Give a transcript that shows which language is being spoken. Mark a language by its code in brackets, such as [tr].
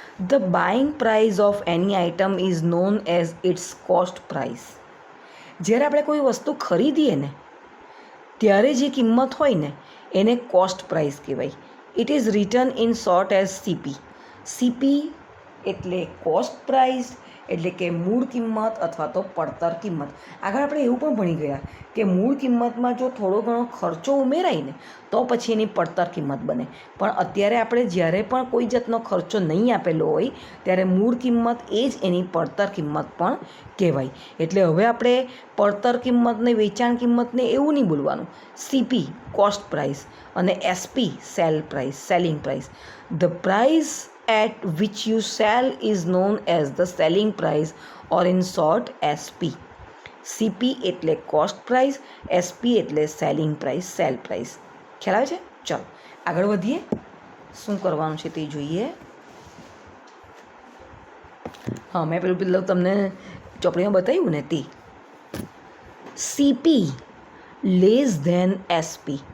[en] The buying price of any item is known as its cost price. [gu] જ્યારે આપણે કોઈ વસ્તુ ખરીદીએ ને ત્યારે જે કિંમત હોય ને એને કોસ્ટ પ્રાઇસ કહેવાય. [en] It is written in short as CP. [gu] CP એટલે કોસ્ટ પ્રાઇસ, એટલે કે મૂળ કિંમત અથવા તો પડતર કિંમત. આગળ આપણે એવું પણ ભણી ગયા કે મૂળ કિંમતમાં જો થોડો ઘણો ખર્ચો ઉમેરાય ને તો પછી એની પડતર કિંમત બને. પણ અત્યારે આપણે જ્યારે પણ કોઈ જાતનો ખર્ચો નહીં આપેલો હોય ત્યારે મૂળ કિંમત એ જ એની પડતર કિંમત પણ કહેવાય. એટલે હવે આપણે પડતર કિંમતને વેચાણ કિંમતને એવું નહીં બોલવાનું. સીપી કોસ્ટ પ્રાઇસ અને SP selling price. [en] The price at which you sell is known as the selling price or in short SP. [gu] CP એટલે કોસ્ટ પ્રાઇસ, SP એટલે સેલિંગ પ્રાઇસ, સેલ પ્રાઇસ. ખ્યાલ આવે છે? ચાલો આગળ વધીએ, શું કરવાનું છે તે જોઈએ. હા, મેં પેલું તમને ચોપડીમાં બતાવ્યું ને તે [en] CP less than SP.